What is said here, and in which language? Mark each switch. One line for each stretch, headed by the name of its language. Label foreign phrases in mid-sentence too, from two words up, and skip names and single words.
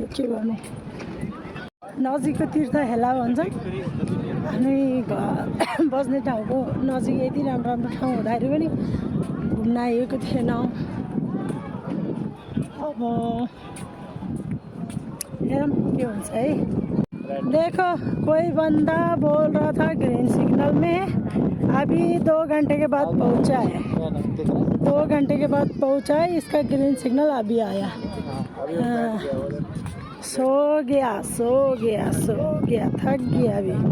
Nepali: के गर्नु, नजिकको तीर्थ हेला भन्छ। अनि बस्ने ठाउँको नजिक यति राम्रो राम्रो ठाउँ हुँदाखेरि पनि घुम्न आएको थिएन। अब हेरौँ के हुन्छ है।
Hindi: देखो कोई बंदा बोल रहा था ग्रीन सिग्नल में अभी 2 घंटे के बाद पहुंचा है। 2 घंटे के बाद पहुंचा है, इसका ग्रीन सिग्नल अभी आया। सो गया थक गया अभी।